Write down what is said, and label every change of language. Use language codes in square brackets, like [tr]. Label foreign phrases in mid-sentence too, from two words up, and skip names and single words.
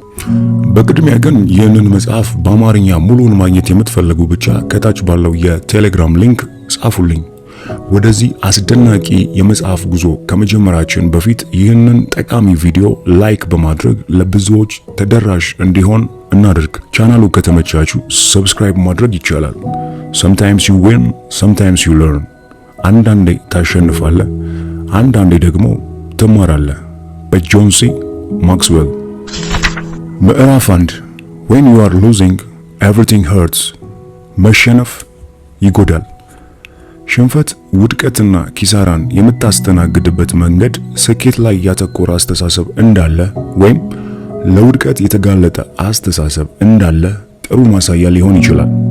[am] በቅድሚያ ግን ይህንን መጽሐፍ በአማርኛ ሙሉውን ማግኘት የምትፈልጉ ብቻ ከታች ባለው የቴሌግራም ሊንክ ጻፉልኝ። ወደዚህ አስደናቂ የመጽሐፍ ጉዞ ከመጀመራችን በፊት ይህንን ጠቃሚ ቪዲዮ ላይክ በማድረግ ለብዙዎች ተደራሽ እንዲሆን እናድርግ። ቻናሉ ከተመቻችሁ ሰብስክራይብ ማድረግ ይቻላል። [en] sometimes you win, sometimes you learn። [am] አንዳንዴ ታሸንፋለህ፣ አንዳንዴ ደግሞ ትማራለህ። በጆን ሲ ማክስዌል። ምዕራፍ 1 [en] when you are losing everything hurts። [am] መሸነፍ ይጎዳል። ሽንፈት ውድቀትና ኪሳራን የምታስተናግድበት መንገድ ስኬት ላይ ያተኮረ አስተሳሰብ እንዳለ ወይም ለውድቀት የተጋለጠ አስተሳሰብ እንዳለ ጥሩ ማሳያ ሊሆን ይችላል።